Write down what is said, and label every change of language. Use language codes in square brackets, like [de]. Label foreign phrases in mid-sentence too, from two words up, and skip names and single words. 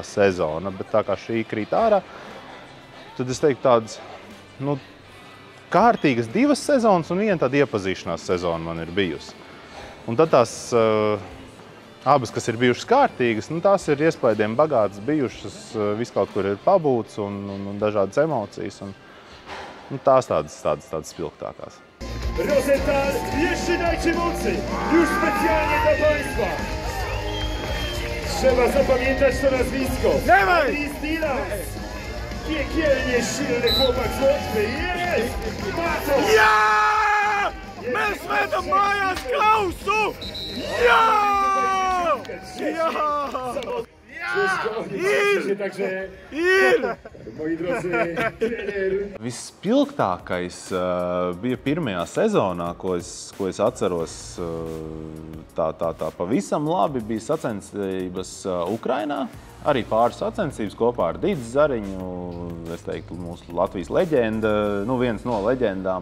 [lv] sezona, bet tā kā šī krīt ārā, tad es teiktu tādas, kārtīgas 2 sezonas un 1 tāda iepazīšanās sezona man ir bijusi. Un tad tās abas, kas ir bijušas kārtīgas, tās ir iespaidiem bagātas bijušas, viss kaut kur ir pabūts un dažādas emocijas. Tās tādas spilgtākās. [pl] Rozental, jeszcze dajcie mocy! Już specjalnie dla Państwa! Trzeba zapamiętać to nazwisko. Andris Dilans! Piekielnie silny chłopak z Łotwy. Jest! Ma to! [lv] Ja! Mēs vedam mājās Klausu! Jā! Jā! Ir! [pl] Moi drodzy, trener! [lv] Vispilgtākais bija 1. sezonā, ko es atceros tā pavisam labi, bija sacensības Ukrainā. Arī pāris sacensības kopā ar Dīdzi Zariņu, es teiktu, mūsu Latvijas leģenda, viens no leģendām.